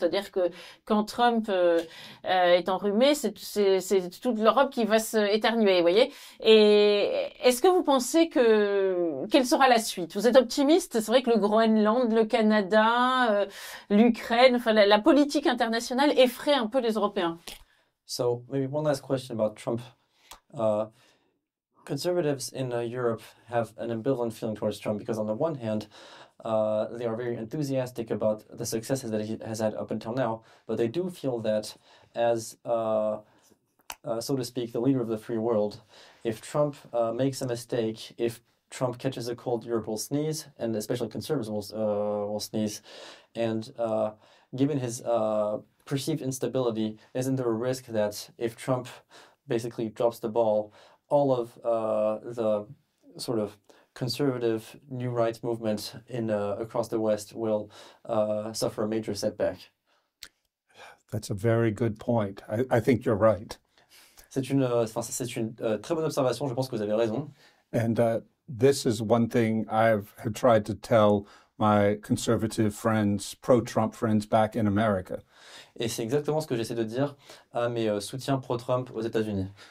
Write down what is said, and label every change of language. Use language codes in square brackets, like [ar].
[fr] C'est-à-dire que quand Trump est enrhumé, c'est toute l'Europe qui va se éternuer, vous voyez. Et est-ce que vous pensez quelle sera la suite? Vous êtes optimiste? C'est vrai que le Groenland, le Canada, l'Ukraine, enfin la politique internationale effraie un peu les Européens. [en] So maybe one last question about Trump. Conservatives in Europe have an ambivalent feeling towards Trump because on the one hand, they are very enthusiastic about the successes that he has had up until now, but they do feel that as, so to speak, the leader of the free world, if Trump makes a mistake, if Trump catches a cold, Europe will sneeze, and especially conservatives will sneeze. And given his perceived instability, isn't there a risk that if Trump basically drops the ball, all of the sort of conservative new rights movement across the West will suffer a major setback? That's a very good point. I think you're right. [fr] C'est une très bonne observation, je pense que vous avez raison. [en] And this is one thing have tried to tell my conservative friends, pro-Trump friends back in America. [fr] Et c'est exactement ce que j'essaie de dire à mes soutiens pro-Trump aux États-Unis.